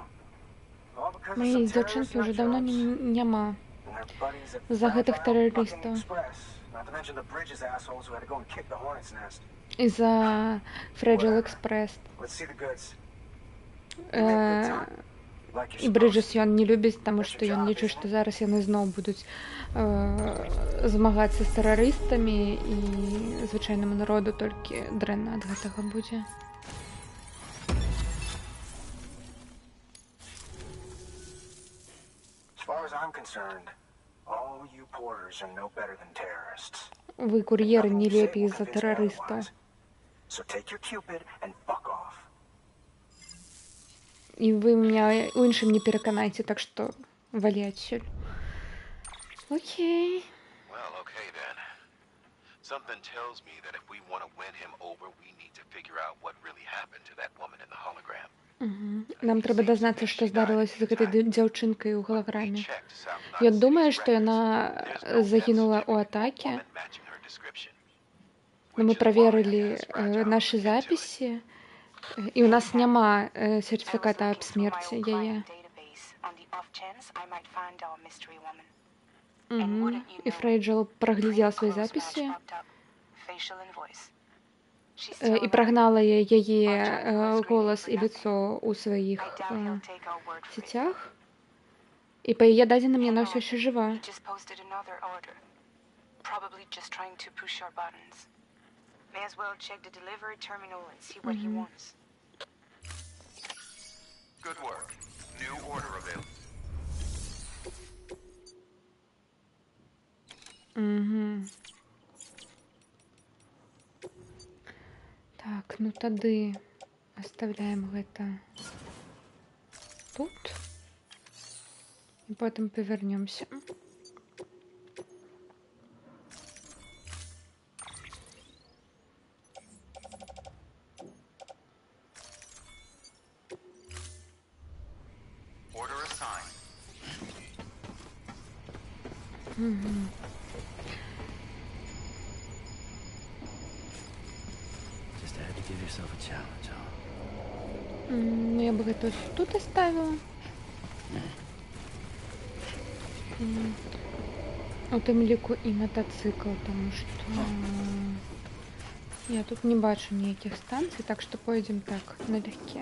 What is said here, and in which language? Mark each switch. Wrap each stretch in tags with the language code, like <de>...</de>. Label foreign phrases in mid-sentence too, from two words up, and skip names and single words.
<en>All because of</en> <be>Моей</be> <en>some</en> <be>дзяўчынкі</be> <en>terrorist</en> <be>ўжо даўно</be> <en>nutjobs.</en> <be>няма</be> <en>And their buddies at</en> <be>з-за гэтых</be> <en>Fragile fucking</en> <be>тэрарыстаў.</be> <en>Express. Not to mention the Bridges assholes who had to go and kick the hornet's nest.</en> <ru>Из-за Fragile</ru> <en>Whatever. Express. Let's see the goods. You make good time. Like you're</en> <be>І</be> <en>supposed</en> <be>Брыджэс</be> <en>to.</en> <be>ён не любіць, таму</be> <en>That's</en> <be>што</be> <en>your</en> <be>ён</be> <en>job,</en> <be>лічыць,</be> <en>isn't</en> <be>што</be> <en>it?</en> <be>зараз яны зноў будуць змагацца з тэрарыстамі і звычайнаму народу толькі дрэнна ад гэтага будзе.</be> <en>As far as I'm concerned, all you porters are no better than terrorists.</en> <be>Вы кур'еры</be> <en>Nothing</en> <be>не</be> <en>you say</en> <be>лепей</be> <en>will</en> <be>за</be> <en>convince me</en> <be>тэрарыстаў.</be> <en>otherwise. So take your Cupid and fuck off.</en> <be>І вы меня у іншым не пераканайце, так што валі адсюль. Окей.</be> <en>Well, okay then. Something tells me that if we want to win him over, we need to figure out what really happened to that woman in the hologram.</en> <be>Нам трэба дазнацца, што здарылася з гэтай дзяўчынкай у галаграме. Ён думае, што яна загінула ў атаке. Но мы праверылі нашы запісы, і ў нас няма сертыфіката аб смерці яе. І Фрейджел праглядзела свае запісы і прагнала яе голас і лицо ў сваіх сетях. І па яе дадзеным яна ўсё яшчэ жыва.</be> <en>Good work. New order available.</en> <be>Так, ну тады оставляем гэта тут і потым павернёмся.</be> <en>Order assigned. Just had to give yourself a challenge, huh?</en> <ru>Ну, я бы гэта тут оставила.</ru> <be>У тым ліку і матацыкл, таму што я тут не бачу ніякіх станцый, так што пойдзем так налегке.</be>